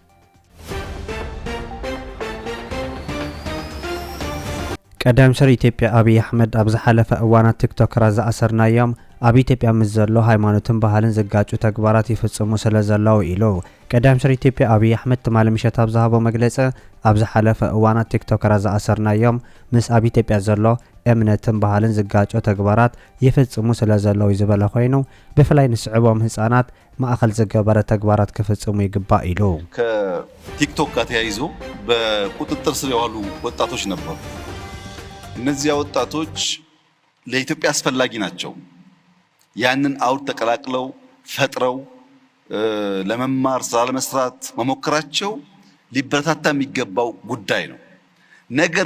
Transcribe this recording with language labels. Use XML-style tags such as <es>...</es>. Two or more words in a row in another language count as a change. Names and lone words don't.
<ti>ቀዳም ሰር ኢትዮጵያ አብይ አሕመድ ኣብ ዝሓለፈ እዋናት ቲክቶከራት ዝኣሰርናዮም ኣብ ኢትዮጵያ ምስ ዘሎ ሃይማኖትን ባህልን ዝጋጩ ተግባራት ይፍጽሙ ስለ ዘለው ኢሉ ቀዳም ሰር ኢትዮጵያ አብይ አሕመድ ትማሊ ምሸት ኣብ ዝሃቦ መግለጺ ኣብ ዝሓለፈ እዋናት ቲክቶከራት ዝኣሰርናዮም ምስ ኣብ ኢትዮጵያ ዘሎ እምነትን ባህልን ዝጋጩ ተግባራት ይፍጽሙ ስለ ዘለው ዝበለ ኮይኑ ብፍላይ ንስዕቦም ህፃናት ማእኸል ዝገበረ ተግባራት ክፍጽሙ ይግባእ ኢሉ</ti> <am>ከቲክቶክ ጋር ተያይዞ በቁጥጥር ስር የዋሉ ወጣቶች ነበሩ። እነዚያ ወጣቶች ለኢትዮጵያ አስፈላጊ ናቸው። ያንን አውድ ተቀላቅለው ፈጥረው ለመማር ስራ ለመስራት መሞከራቸው ሊበረታታ የሚገባው ጉዳይ ነው። ነገር</am>